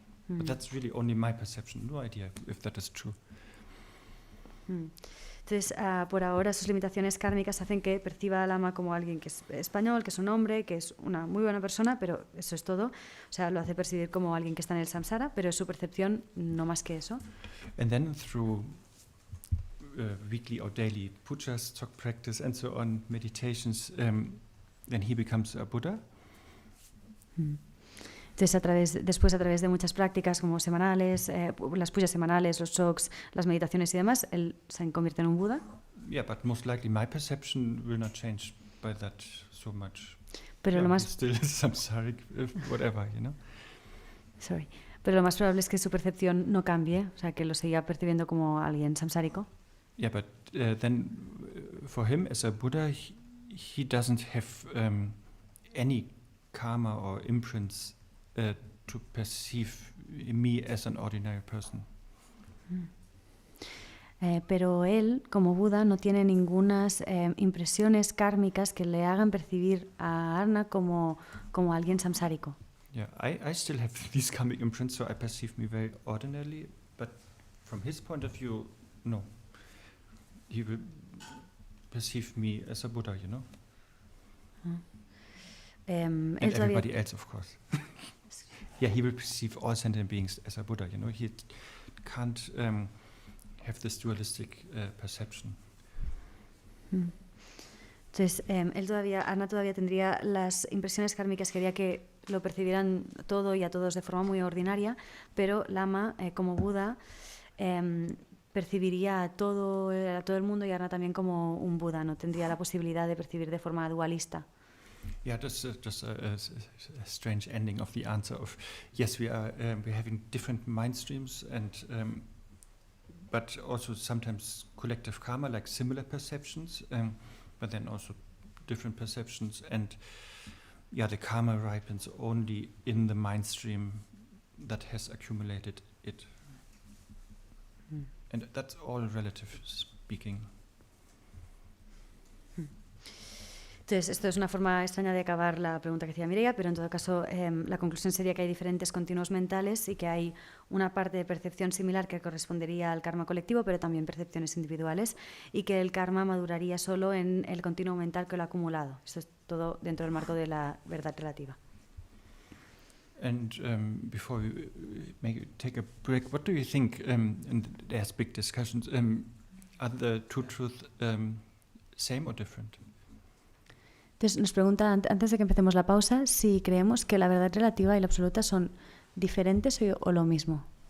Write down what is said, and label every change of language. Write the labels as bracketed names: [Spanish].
[English] But that's really only my perception, no idea if that is true. [Spanish] Entonces, por ahora, sus limitaciones kármicas hacen que perciba a Lama como alguien que es español, que es un hombre, que es una muy buena persona, pero eso es todo. O sea, lo hace percibir como alguien que está en el samsara, pero es su percepción, no más que eso. [English] And then through weekly or daily pujas, talk practice, and so on, meditations, then he becomes a Buddha. [Spanish] Entonces, después a través de muchas prácticas como semanales, las pujas semanales, los shoks, las meditaciones y demás, él se convierte en un Buda. [English] Yeah, but most likely my perception will not change by that so much. [Spanish] Pero lo más [English] still samsaric, whatever, you know. Sorry. [Spanish] Pero lo más probable es que su percepción no cambie, o sea, que lo siga percibiendo como alguien samsárico. [English] Yeah, but then for him as a Buddha, he doesn't have any karma or imprints to perceive me as an ordinary person. [Spanish] Pero él, como Buda, no tiene ningunas impresiones kármicas que le hagan percibir a Arna como alguien samsárico. [English] Yeah, I still have these karmic imprints, so I perceive me very ordinarily, but from his point of view, no. He will perceive me as a Buddha, you know? And everybody else, of course. Yeah, he will perceive all sentient beings as a Buddha, you know? He can't have this dualistic perception. [Spanish] Entonces, Arna todavía tendría las impresiones kármicas que haría que lo percibieran todo y a todos de forma muy ordinaria, pero Lama, como Buda, percibiría a todo el mundo y Arna también como un Buda, no tendría la posibilidad de percibir de forma dualista. [English] Yeah, just a strange ending of the answer of, yes, we're having different mind streams and but also sometimes collective karma, like similar perceptions, but then also different perceptions, and yeah, the karma ripens only in the mind stream that has accumulated it. And that's all relative speaking. [Spanish] Entonces, esto es una forma extraña de acabar la pregunta que hacía Mireia, pero en todo caso la conclusión sería que hay diferentes continuos mentales y que hay una parte de percepción similar que correspondería al karma colectivo, pero también percepciones individuales, y que el karma maduraría solo en el continuo mental que lo ha acumulado. Esto es todo dentro del marco de la verdad relativa. [English] And before we take a break, what do you think, and there's big discussions, are the two truths same or different? [Spanish] Entonces nos pregunta, antes de que empecemos la pausa, si creemos que la verdad relativa y la absoluta son diferentes o lo mismo.